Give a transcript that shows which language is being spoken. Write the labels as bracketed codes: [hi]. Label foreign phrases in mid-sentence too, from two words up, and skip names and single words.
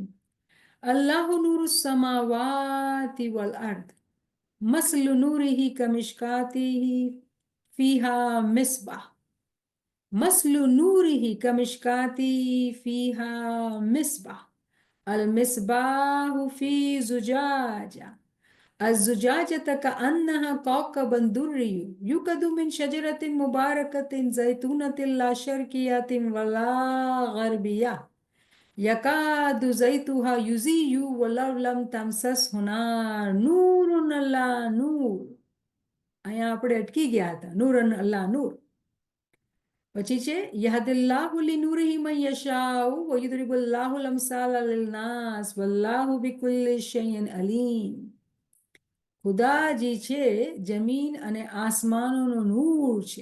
[ar] الله نور السماوات والأرض مثل نوره كمشكاته فيها مصباح مثل نوره كمشكاة فيها مصباح المصباح في زجاجة الزجاجة كأنها كوكب دري يوقد من شجرة مباركة زيتونة لا شرقية ولا غربية يكاد زيتها يضيء ولو لم تمسسه نار نور على نور. [gu] અહીંયા આપણે અટકી ગયા હતા. નૂર અલ્લાહ નૂર. પછી છે [ar] يهدي الله لنوره من يشاء ويضرب الله الأمثال للناس والله بكل شيء عليم. [gu] ખુદાજી છે જમીન અને આસમાનોનો નૂર છે.